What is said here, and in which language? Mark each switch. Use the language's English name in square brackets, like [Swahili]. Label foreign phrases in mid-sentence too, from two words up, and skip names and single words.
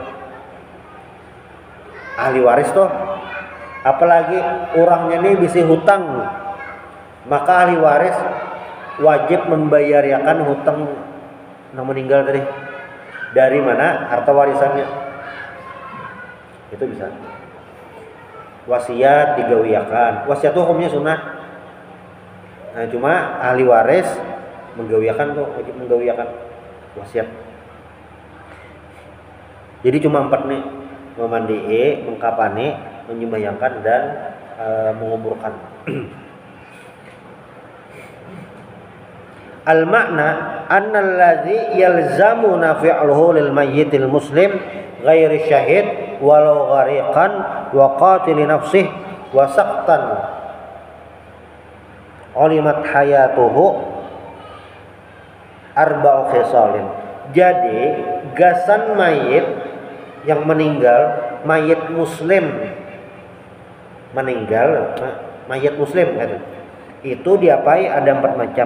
[Banjar] Ahli waris tuh, apalagi orangnya nih bisa hutang, maka ahli waris wajib membayarkan hutang yang meninggal tadi. [Indonesian] Dari mana harta warisannya? [Banjar] Itu bisa. Wasiat digawiakan. Wasiat itu hukumnya sunnah. Nah, cuma ahli waris menggawiakan tuh, wajib menggawiakan wasiat. Jadi cuma 4 nih, memandai, mengkapani, menyembahyangkan, dan menguburkan. [Arabic] المعنى أن الذي يلزمنا فعله للميت المسلم غير شهيد ولو غريقا وقاتل نفسه وسقطا علمت حياته أربع خصال. [Banjar] Jadi gasan mayit yang meninggal, mayit muslim meninggal, mayit muslim kan, itu diapai ada 4 macam.